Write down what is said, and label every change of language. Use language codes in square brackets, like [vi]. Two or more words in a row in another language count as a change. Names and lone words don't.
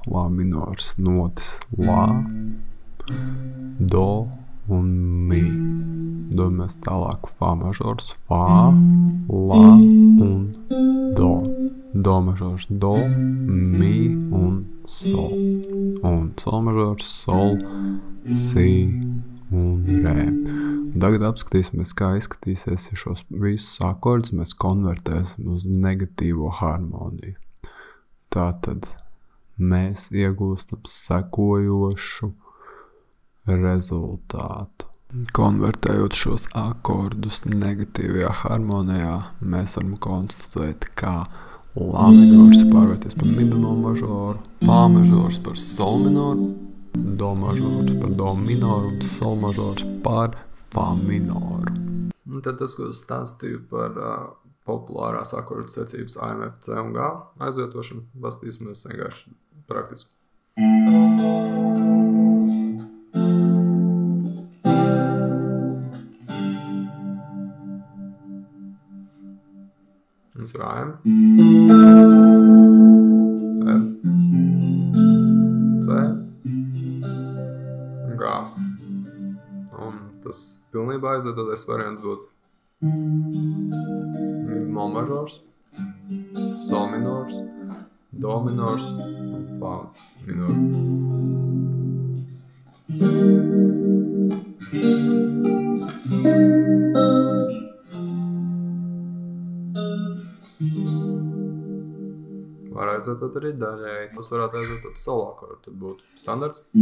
[lv] La minors, notis la, do un mi. Dodamies tālāk fa mažors, fa, la un do. Do mažors, do, mi un sol. Un sol mažors, sol, si un re. Tagad apskatīsimies, kā izskatīsies, ja šos visus akordus mēs konvertēsim uz negatīvo harmoniju. Tātad mēs iegūstam sekojošu rezultātu. Konvertējot šos akordus negatīvajā harmonijā, mēs varam konstatēt, kā la minors pārvērties par mi bemol mažoru, fa mažors par sol minoru, do mažors par do minoru un sol mažors par fa minoru. Un tad tas, ko es stāstīju par populārās akordu secības A, M, F, C un G aizvietošanu. Bastīsimies vienkārši praktiski. Mums ir AM, F, C, G. Un tas pilnībā aizvietotais variants būtu Mol mažors, Sol minors, Do minors un Fa minors. Var aizvietot arī daļai. Tas varētu aizvietot solo akordu, tad būtu standarts.